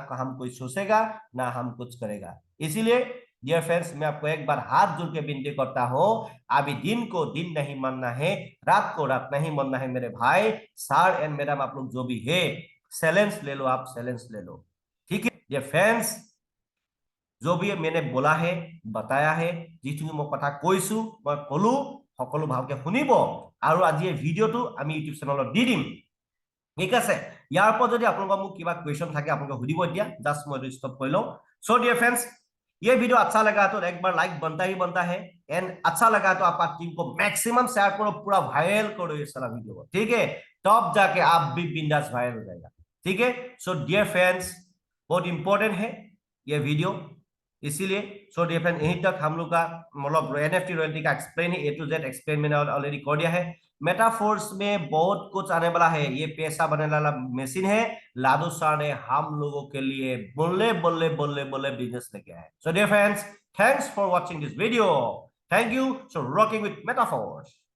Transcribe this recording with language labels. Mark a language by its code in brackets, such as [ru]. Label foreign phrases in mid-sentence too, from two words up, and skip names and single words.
[hi] हम कोई सोचेगा ना हम कुछ करेगा इसीलिए [en] dear friends [hi] मैं आपको एक बार हाथ जोड़ के विनती करता हूं अभी दिन को दिन नहीं मानना है रात को रात नहीं मानना है मेरे भाई [en] sir and madam [hi] आप लोग जो भी है सैलेंस ले लो आप सैलेंस ले लो ठीक है [en] dear friends [hi] जो भी मैंने बोला है बताया है [as] যিখিনি মই কথা কৈছো মই কলো সকলো ভালকে শুনিব আৰু আজি এই ভিডিওটো আমি ইউটিউব চেনেলত দি দিম ঠিক আছে ইয়াৰ পৰা যদি আপোনালোকৰ মোক কিবা কোৱেশ্চন থাকে আপোনালোকে সুধিব দিয়া জাস্ট মই স্টপ কৰি লওঁ [en] so dear friends [hi] ये वीडियो अच्छा लगा तो एक बार लाइक बनता है एंड अच्छा लगा तो आपका टीम को मैक्सिमम शेयर करो पूरा वायरल करो ये सारा वीडियो को ठीक है तब जाके आप भी बिंदास वायरल हो जाएगा ठीक है [en] so dear friends [hi] बहुत इंपॉर्टेंट है ये वीडियो इसीलिए [en] so dear friend [hi] यहीं तक हम लोग का मतलब [en] NFT royalty [hi] का एक्सप्लेन है [en] A to Z explain [hi] मैंने ऑलरेडी कर दिया है मेटाफोर्स में बहुत कुछ आने वाला है ये पैसा बनने वाला मशीन है लादू सर ने हम लोगों के लिए बोले बिजनेस लेके आए [en] so dear friends thanks for watching this video thank you so rocking with Metaforce